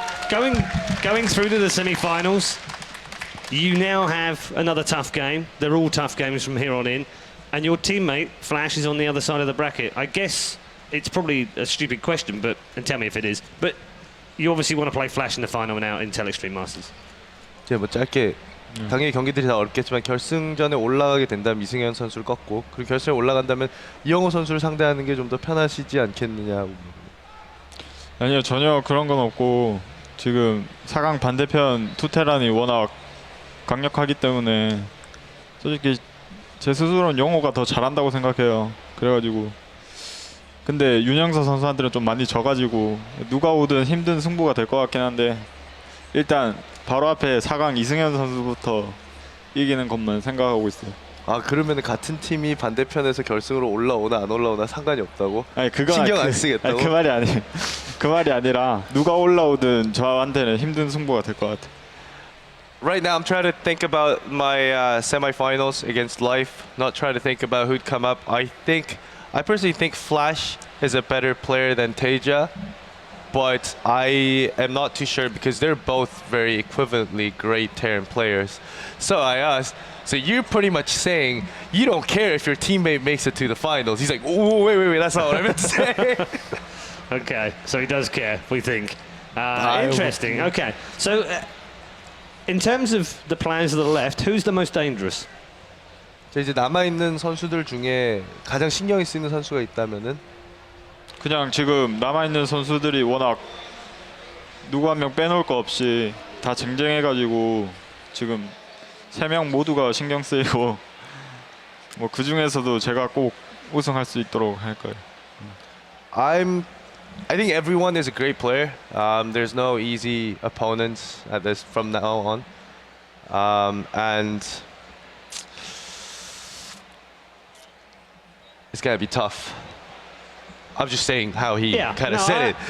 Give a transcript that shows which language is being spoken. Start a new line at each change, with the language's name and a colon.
English: Going through to the semi-finals, you now have another tough game. They're all tough games from here on in. And your teammate, Flash, is on the other side of the bracket. I guess it's probably a stupid question, and tell me if it is, but you obviously want to play Flash in the final now in Intel Extreme Masters.
Korean: 제가 뭐 짧게 당연히 경기들이 다 어렵겠지만 결승전에 올라가게 된다면 이승현 선수를 꺾고 그리고 결승에 올라간다면 이영호 선수를 상대하는 게 좀 더 편하시지 않겠느냐. 아니요, 전혀 그런 건 없고 지금 4강 반대편 투테란이 워낙 강력하기 때문에 솔직히 제 스스로는 영호가 더 잘한다고 생각해요. 그래가지고 근데 윤영서 선수한테는 좀 많이 져가지고 누가 오든 힘든 승부가 될 것 같긴 한데 일단 바로 앞에 4강 이승현 선수부터 이기는 것만 생각하고 있어요. 아 그러면 같은 팀이 반대편에서 결승으로 올라오나 안 올라오나 상관이 없다고? 아니 그건 신경 안 쓰겠다고? 아니, 그 말이 아니라 누가 올라오든 저한테는 힘든 승부가 될 것 같아.
English: Right now, I'm trying to think about my semifinals against Life. Not trying to think about who'd come up. I personally think Flash is a better player than Teja, but I am not too sure because they're both very equivalently great Terran players. So I asked, so you're pretty much saying you don't care if your teammate makes it to the finals. He's like, oh, wait, that's not what I meant to say. Okay, so he does care, we think. Interesting. Okay, so in terms of the players to the left, who's the most dangerous?
Korean: 자, 이제 남아있는 선수들 중에 가장 신경이 쓰이는 선수가 있다면은 그냥 지금 남아있는 선수들이 워낙 누구 한 명 빼놓을 거 없이 다 쟁쟁해가지고 지금 3명 모두가 신경 쓰이고 뭐 그 중에서도 제가 꼭 우승할 수 있도록 할 거예요.
English: I think everyone is a great player. There's no easy opponents at this from now on, and it's gonna be tough. I'm just saying how he kind of said it.